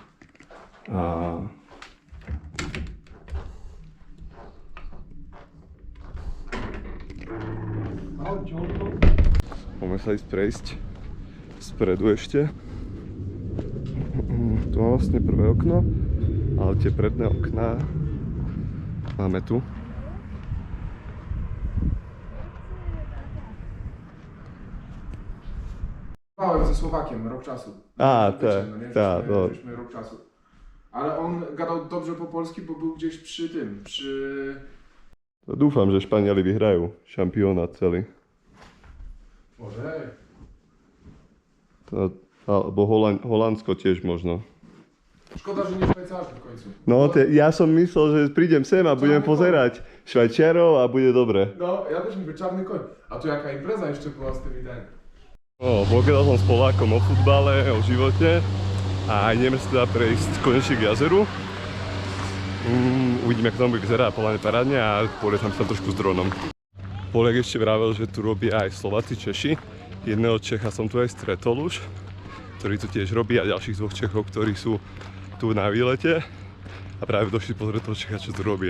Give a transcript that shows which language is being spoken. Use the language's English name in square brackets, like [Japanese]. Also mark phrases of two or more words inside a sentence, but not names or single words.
[Slovak] Môžeme sa ísť prejsť spredu ešte. Tu mám vlastne prvé okno, ale tie predné okná máme tu. [Polish] Bałem ze Słowakiem rok czasu. A, Wiecie, tak, żeśmy rok czasu. Ale on gadał dobrze po polsku, bo był gdzieś przy tym, [Slovak] Dúfam, že Španieli vyhrajú šampionát celý. [Polish] Może. [Slovak] Albo Holandsko tiež možno. [Polish] Szkoda, że nie Szwajcarzy w końcu. No, [Slovak] ja som myslel, že prídem sem a budem pozerať Švajčiarov a bude dobre. [Polish] No, ja też mówię, czarny koń. A tu jaka impreza jeszcze była z tymi ten. [Slovak] Pogadal som s Polákom o futbale, o živote a ideme sa teda prejsť konečne k jazeru. Uvidíme, ako tam bude vyzerá, podľa mňa parádne a polietam sa trošku s dronom. Poliak ešte vravel, že tu robia aj Slováci, Češi. Jedného Čecha som tu aj stretol už, ktorý tu tiež robí a ďalších dvoch Čechov, ktorí sú tu na výlete a práve došli pozrieť toho Čecha, čo tu robí.